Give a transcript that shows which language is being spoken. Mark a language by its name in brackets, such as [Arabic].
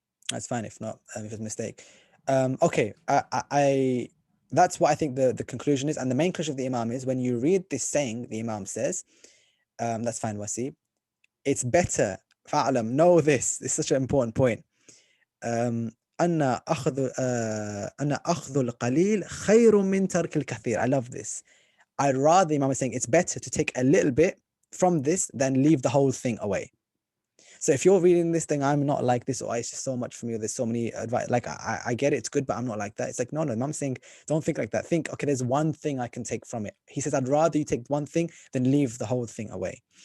[English] That's fine if not, if it's a mistake. Okay, I that's what I think the conclusion is. And the main conclusion of the Imam is, when you read this saying, the Imam says, that's fine, Wasi, it's better, fa'alam, know this, it's such an important point. [Arabic] أن أخذ القليل خير من ترك الكثير. [English] I love this. I'd rather, Imam is saying, it's better to take a little bit from this than leave the whole thing away. So if you're reading this thing, I'm not like this, or it's just so much for me, or there's so many advice, like I get it, it's good, but I'm not like that. It's like, no, Mum's saying, don't think like that. Think, okay, there's one thing I can take from it. He says, I'd rather you take one thing than leave the whole thing away.